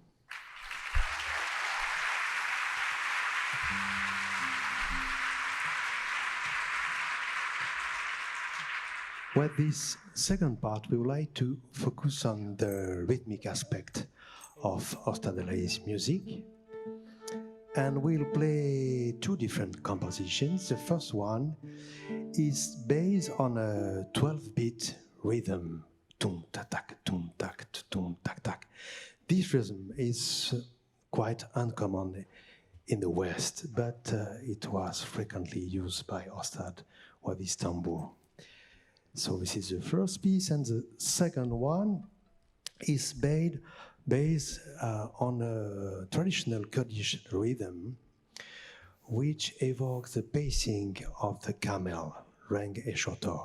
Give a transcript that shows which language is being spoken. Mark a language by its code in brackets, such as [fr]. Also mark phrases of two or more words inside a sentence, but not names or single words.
[en] With this second part, we would like to focus on the rhythmic aspect of Ostad Elahi's music. And we'll play two different compositions. The first one is based on a 12-beat rhythm. Tum tak tak, tum tak, tum tak tak. This rhythm is quite uncommon in the West, but it was frequently used by Ostad with his tanbūr. So this is the first piece, and the second one is based on a traditional Kurdish rhythm, which evokes the pacing of the camel, Reng e Shotor.